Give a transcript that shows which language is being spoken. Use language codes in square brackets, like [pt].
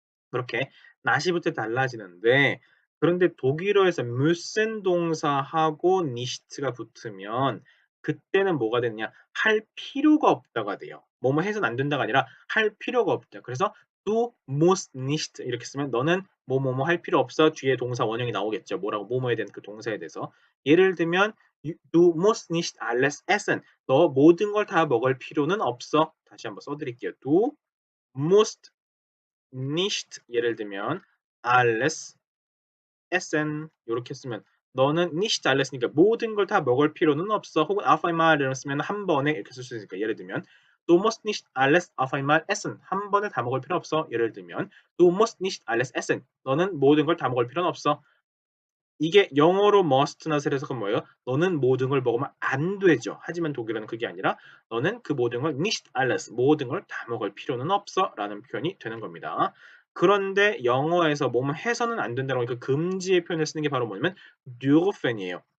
[ko] 그렇게 not이부터 달라지는데 그런데 독일어에서 müssen 동사하고 nicht가 붙으면 그때는 뭐가 되느냐? 할 필요가 없다가 돼요. 뭐뭐 해서는 안 된다가 아니라 할 필요가 없다. 그래서 [de] du musst nicht [ko] 이렇게 쓰면 너는 뭐뭐뭐 할 필요 없어. 뒤에 동사 원형이 나오겠죠. 뭐라고 뭐뭐에 대한 그 동사에 대해서. 예를 들면 [de] du musst nicht alles essen. [ko] 너 모든 걸 다 먹을 필요는 없어. 다시 한번 써드릴게요. [de] Du musst nicht [ko] 예를 들면 [de] alles essen [ko] 요렇게 쓰면 너는 [de] nicht alles [ko] 니까 모든 걸 다 먹을 필요는 없어. 혹은 [de] auf einmal [ko] 이라고 쓰면 한 번에 이렇게 쓸 수 있으니까 예를 들면 [de] Du musst nicht alles auf einmal essen. [ko] 한 번에 다 먹을 필요 없어. 예를 들면 [de] Du musst nicht alles essen. [ko] 너는 모든 걸 다 먹을 필요는 없어. 이게 영어로 [en] must not [ko] 을 해석하면 뭐예요? 너는 모든 걸 먹으면 안 되죠. 하지만 독일어는 그게 아니라 너는 그 모든 걸 [de] nicht alles, [ko] 모든 걸 다 먹을 필요는 없어 라는 표현이 되는 겁니다. 그런데 영어에서 뭐뭐 해서는 안 된다고 그 금지의 표현을 쓰는 게 바로 뭐냐면 dürfen이에요.